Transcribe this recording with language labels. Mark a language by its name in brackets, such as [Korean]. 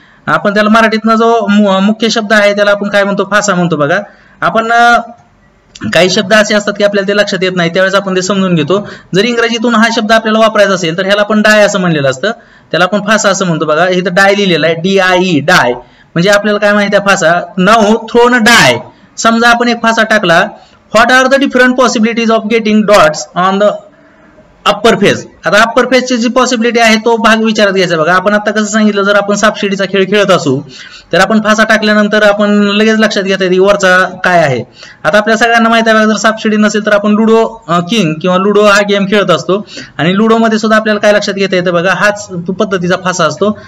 [Marathi] आपण त्याला मराठीतनं जो मुख्य शब्द आहे त्याला आपण काय म्हणतो, फासा म्हणतो बघा. आपण काही शब्द असे असतात की आपल्याला ते लक्षात येत नाही, त्यावेळेस आपण ते समजून घेतो. जर इंग्रजीतून हा शब्द आपल्याला वापरायचा असेल तर ह्याला आपण डाय असं म्हणलेलं असतं, त्याला आपण फासा असं म्हणतो बघा. इथं डाय लिहिलेला आहे, DIE, डाय. म्हणजे आपल्याला काय माहिती आहे फासा. [English] Now thrown a die. [Marathi] समजा आपण एक फासा टाकला. [English] What are the different possibilities of getting dots on the upper face. [Marathi] आता अप्पर फेजची जी पॉसिबिलिटी आहे तो भाग विचारात घ्यायचा बघा. आपण आता कसं सांगितलं, जर आपण सापशिडीचा खेळ खेळत असू तर आपण फासा टाकल्यानंतर आपण लगेच लक्षात घेता येते वरचा काय आहे. आता आपल्या सगळ्यांना माहिती आहे, जर सापशिडी नसेल तर आपण लुडो किंग किंवा लुडो हा गेम खेळत असतो. आणि लुडो मध्ये सुद्धा आपल्याला काय लक्षात घेता येतं बघा, हाच पद्धतीचा फासा असतो.